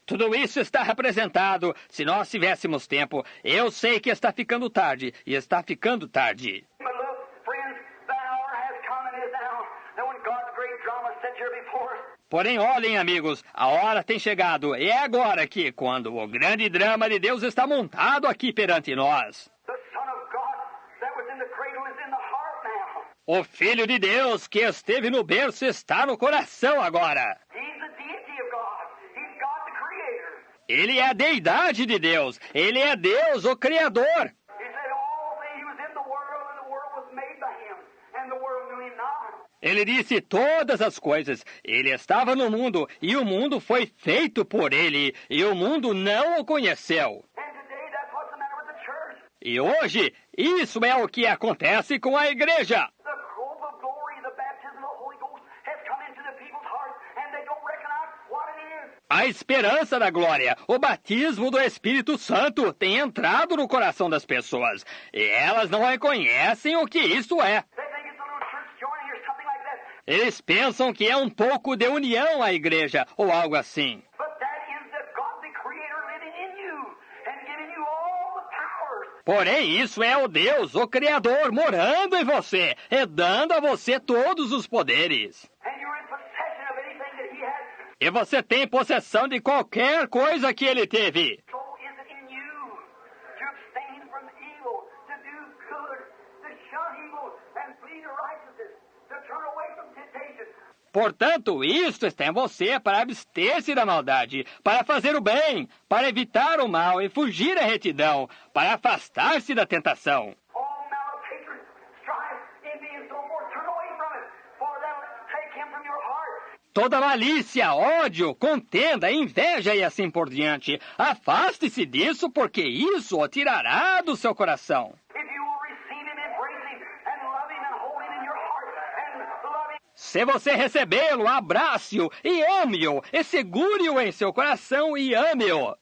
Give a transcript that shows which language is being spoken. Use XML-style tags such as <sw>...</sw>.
<pt>Tudo isso está representado. Se nós tivéssemos tempo, eu sei que está ficando tarde. E está ficando tarde.</pt> <en>But look, friends, the hour has come and is now. That when God's great drama set here before us.</en> <pt>Porém, olhem, amigos, a hora tem chegado. E é agora que, quando o grande drama de Deus está montado aqui perante nós.</pt> <en>The Son of God that was in the cradle is in the heart now.</en> <pt>O Filho de Deus que esteve no berço está no coração agora.</pt> <en>He's the deity of God. He's God the Creator.</en> <pt>Ele é a deidade de Deus. Ele é Deus, o Criador.</pt> <en>He said all things, he was in the world and the world was made by him. And the world knew him not.</en> <pt>Ele disse todas as coisas. Ele estava no mundo e o mundo foi feito por ele. E o mundo não o conheceu.</pt> <en>And today that's what's the matter with the church.</en> <pt>E hoje, isso é o que acontece com a igreja.</pt> <en>The hope of glory, the baptism of the Holy Ghost has come into the people's hearts and they don't recognize what it is.</en> <pt>A esperança da glória, o batismo do Espírito Santo tem entrado no coração das pessoas. E elas não reconhecem o que isso é.</pt> <en>They think it's a little church joining or something like that.</en> <pt>Eles pensam que é um pouco de união à igreja ou algo assim.</pt> <en>But that is the God the Creator living in you and giving you all the powers.</en> <pt>Porém, isso é o Deus, o Criador, morando em você e dando a você todos os poderes.</pt> <en>And you're in possession of anything that He has.</en> <pt>E você tem possessão de qualquer coisa que ele teve.</pt> <en>So is it in you to abstain from evil, to do good, to shun evil and flee to righteousness, to turn away from temptation.</en> <pt>Portanto, isto está em você para abster-se da maldade, para fazer o bem, para evitar o mal e fugir à retidão, para afastar-se da tentação.</pt> <en>All malice, hatred, strife, envy, and so forth, turn away from it, for that'll take Him from your heart.</en> <pt>Toda malícia, ódio, contenda, inveja e assim por diante. Afaste-se disso, porque isso o tirará do seu coração.</pt> <en>If you will receive Him, embrace Him, and love Him, and hold Him in your heart, and love Him.</en> <pt>Se você recebê-lo, abrace-o e ame-o, e segure-o em seu coração e ame-o.</pt>